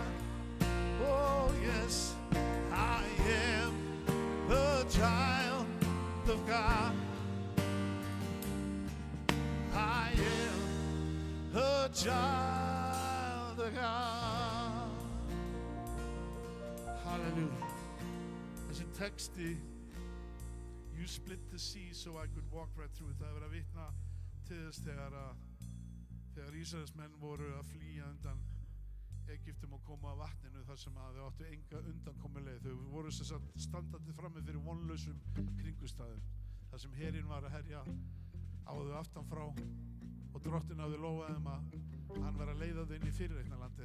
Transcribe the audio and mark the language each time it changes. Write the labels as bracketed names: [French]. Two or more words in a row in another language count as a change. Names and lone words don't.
[English] Oh yes, I am a child of God. I am a child of God. Hallelujah. [Icelandic] Þessi texti, [English] you split the sea so I could walk right through it. [Icelandic] Það er verið að vitna til þess þegar Ísraelsmenn voru að flýja undan Egyptum og koma að vatninu þar sem að þau áttu enga undankomuleið. Þau voru sem sagt standandi frammi fyrir vonlausum kringustæðum. Þar sem herinn var að herja á þau aftan frá og drottinn hafði lofað þeim að hann var að leiða þau inn í fyrirreiknarlandi.